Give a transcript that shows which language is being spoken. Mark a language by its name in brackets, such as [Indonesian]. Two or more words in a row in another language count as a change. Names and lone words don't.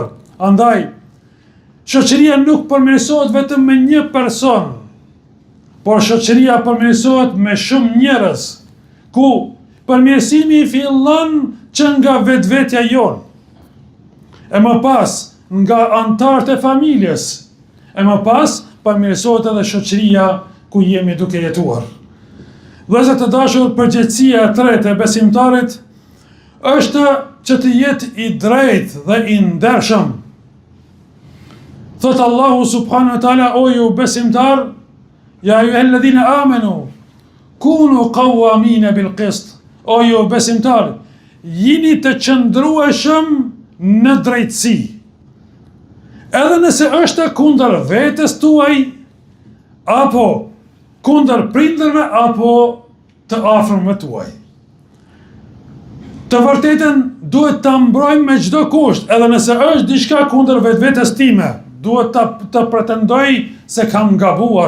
[Albanian] Andaj, shoqëria nuk përmirësohet vetëm me një person, por shoqëria përmirësohet me shumë njerëz, ku përmirësimi fillon që nga vetvetja jonë, e më pas nga antarët e familjes, e më pas përmirësohet edhe shoqëria ku jemi duke jetuar. Vëllezër të dashur, përgjegjësia e tretë e besimtarit është që të jetë i drejtë dhe i ndershëm. Thot Allahu [Arabic] سبحانه وتعالى: [Albanian] o ju besimtar, [Arabic] يا أيها الذين آمنوا كونوا قوامين بالقسط. [Albanian] O ju besimtar, jini të qëndrueshëm në drejtësi. Edhe nëse është kundër vetes tuaj, apo kundër prindërve, apo të afërmëve tuaj. Të vërtetën duhet ta mbrojmë me çdo kusht, edhe nëse është diçka kundër vetvetes time, duhet të pretendoj se kam gabuar.